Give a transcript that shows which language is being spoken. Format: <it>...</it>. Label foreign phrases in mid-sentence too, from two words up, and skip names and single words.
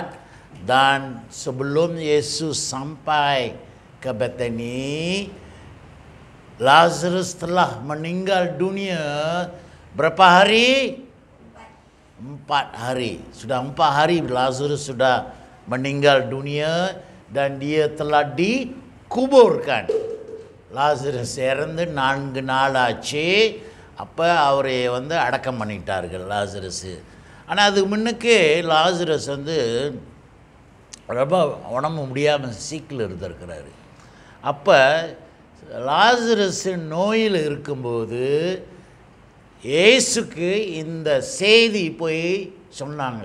<id>Dan sebelum Yesus sampai ke Bethany, Lazarus telah meninggal dunia berapa hari? 4 hari. Sudah 4 hari Lazarus sudah meninggal dunia dan dia telah dikuburkan.</id> <ta>Lazarus இறந்து 4 நாள் ஆச்சு. அப்போ அவரை அடக்கம் பண்ணிட்டார்கள் லாசரஸ். ஆனால் அதுக்கு முன்னுக்கு லாசரஸ் ரொம்ப உடம்பு முடியாமல் சீக்கில் இருந்திருக்கிறாரு. அப்போ லாசரஸ் நோயில் இருக்கும்போது இயேசுக்கு இந்த செய்தி போய் சொன்னாங்க.</ta>